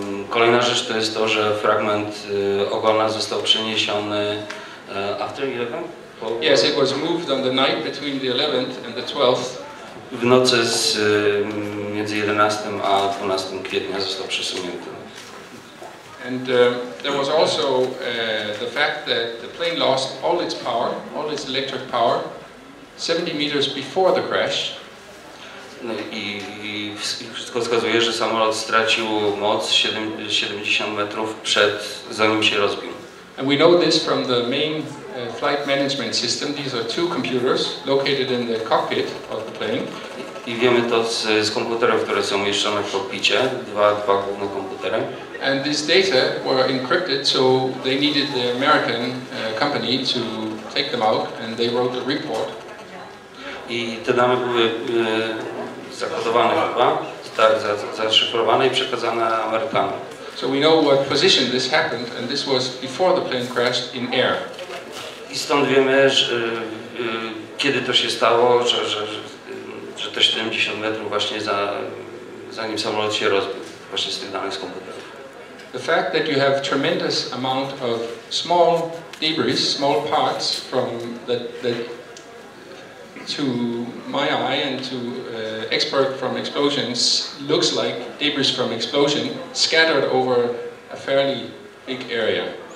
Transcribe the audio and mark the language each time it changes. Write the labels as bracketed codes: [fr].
[pl] Kolejna rzecz to jest to, że fragment ogona został przeniesiony [en] after 11? Yes, it was moved on the night between the 11th and the 12th. [pl] W nocy między 11 a 12 kwietnia został przesunięty. [en] And there was also the fact that the plane lost all its power, all its electric power, 70 meters before the crash. [pl] No i wszystko wskazuje, że samolot stracił moc 70 metrów zanim się rozbił. [en] And we know this from the main flight management system. These are 2 computers located in the cockpit of the plane. [pl] I wiemy to z komputerów, które są umieszczone w kokpicie, dwa główne komputery. [en] And these data were encrypted, so they needed the American company to take them out, and they wrote a report. [pl] I te dane były zakodowane chyba, tak, zaszyfrowane i przekazane Amerykanom. [en] So we know what position this happened, and this was before the plane crashed in air. [pl] I stąd wiemy, kiedy to się stało, że te 70 metrów właśnie zanim samolot się rozbił, właśnie z tych danych z komputerów. [en] The fact that you have tremendous amount of small debris, small parts from that to my eye and to expert from explosions looks like debris from explosion scattered over a fairly big area.